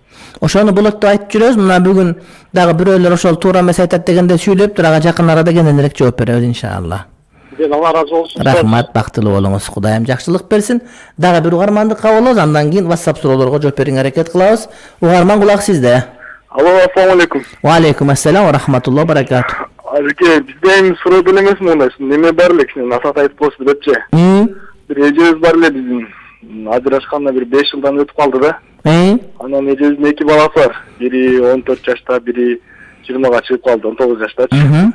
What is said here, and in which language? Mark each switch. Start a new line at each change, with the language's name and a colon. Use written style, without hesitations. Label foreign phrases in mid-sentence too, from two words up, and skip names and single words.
Kyrgyz: Ошону болот деп айтып жүрөбүз. Мына бүгүн дагы бирөөлөр ошол туура эмес айтат дегенде сүйлөптүр. Ага жакын арада кененирээк жооп беребиз иншалла. Алла разы болсун. Рахмат, бактылуу болуңуз. Кудайым жакшылык берсин. Дагы бир угарманды кабыл алабыз, андан кийин WhatsApp суроолорго жооп берүүгө аракет кылабыз. Угарман, кулак сизде. Алло,
Arabic: السلام عليكم. وعليكم السلام ورحمة الله وبركاته.
Kyrgyz: Азыркы бизде эми суроо деле эмес мындай, неме бар эле кичине насаат айтып коесуз депчи. Бир эжебиз бар эле биздин. Ажырашканда бир 5 жылдан өтүп калды да. Анан эжебиздин 2 баласы бар. Бири 14 жашта, бири 20га чыгып калды, 19 жаштачы.